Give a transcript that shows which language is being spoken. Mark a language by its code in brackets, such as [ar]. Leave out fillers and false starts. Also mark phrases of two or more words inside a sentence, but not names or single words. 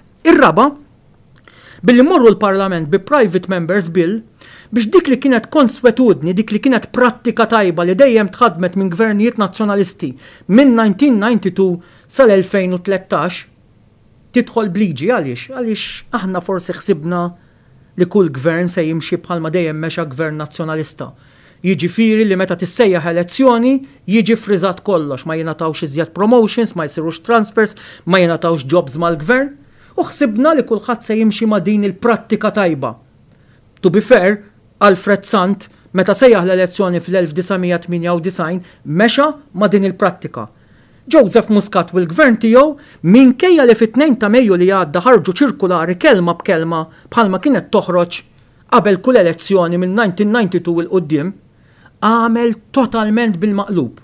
[mt] Ir-raba, billi morru l-Parlament bi [en] Private Members Bill [mt] biex dik li kienet konsuetudni, dik li kienet prattika tajba li dejjem tħadmet minn gvernijiet nazzjonalisti minn 1992 sal-2013 tidħol bliġi għaliex aħna forsi ħsibna li kull gvern se jimxi bħalma dejjem mexa gvern nazzjonalista. Jiġifieri li meta tissejjaħ elezzjoni jiġi friżat kollox, ma jingħatawx iżjed promotions, ma jsirux transfers, ma jingħatawx jobs mal-gvern. U ħsibna li kulħadd se jimxi ma' din il-prattika tajba. [en] To be fair, [mt] Alfred Sant meta sejjaħ l-elezzjoni fl-1998 mexa ma' din il-prattika. Joseph Muscat u l-gvern tiegħu minkejja li fit-2 ta' Mejju li għadda ħarġu ċirkulari kelma b'kelma bħalma kienet toħroġ qabel kull elezzjoni minn 1992 il qudiem għamel totalment bil-maqlub.